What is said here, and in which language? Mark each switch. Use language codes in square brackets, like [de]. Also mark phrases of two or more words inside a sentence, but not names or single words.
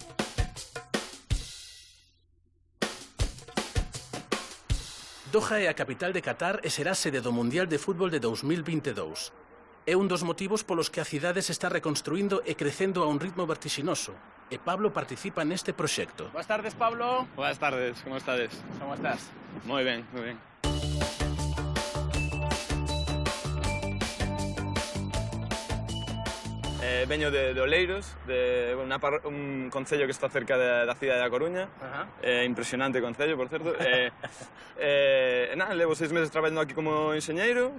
[gl] Doha é a capital de Qatar e será sede do Mundial de Fútbol de 2022. É un dos motivos polos que a cidade se está reconstruindo e crecendo a un ritmo vertixinoso. E Pablo participa neste proxecto. [es] Buenas tardes, Pablo. Buenas tardes, ¿cómo estás? [gl] Como estás? [es] Muy bien, muy bien. [gl] Veño de Oleiros, de un concello que está cerca da cidade da Coruña. Impresionante concello, por certo. Levo 6 meses traballando aquí como enxeñeiro.